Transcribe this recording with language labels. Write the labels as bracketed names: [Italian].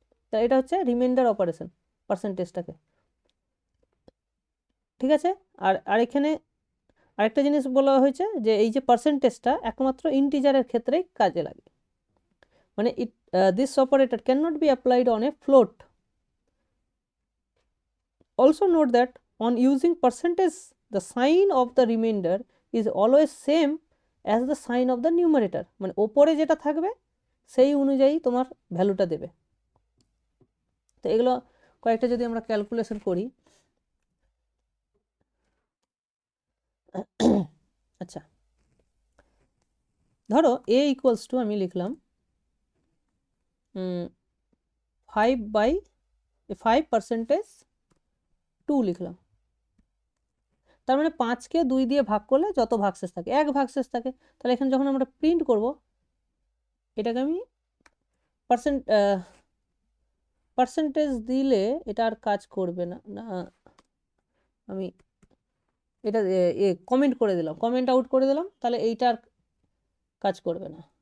[Bangla] তা এটা হচ্ছে রিমাইন্ডার অপারেশন পার্সেন্টেজটাকে। ঠিক আছে, আর এখানে আরেকটা জিনিস বলা হয়েছে যে এই যে পার্সেন্টেজটা একমাত্র ইন্টিজারের ক্ষেত্রেই কাজে লাগে, মানে [English] this operator cannot be applied on a float. Also note that on using percentage, the sign of the remainder is always same as the sign of the numerator, [Bangla] মানে ওপরে যেটা থাকবে সেই অনুযায়ী তোমার ভ্যালুটা দেবে। তো এগুলো কয়েকটা যদি আমরা ক্যালকুলেশন করি, আচ্ছা ধরো a ইকুয়ালস টু আমি লিখলাম 5/2 লিখলাম, তার মানে 5কে 2 দিয়ে ভাগ করলে যত ভাগশেষ থাকে, এক ভাগশেষ থাকে, তাহলে এখানে যখন আমরা প্রিন্ট করব এটাকে আমি পার্সেন্টেজ দিলে এটা আর কাজ করবে না, আমি এটা কমেন্ট করে দিলাম, কমেন্ট আউট করে দিলাম, তাহলে এইটা আর কাজ করবে না।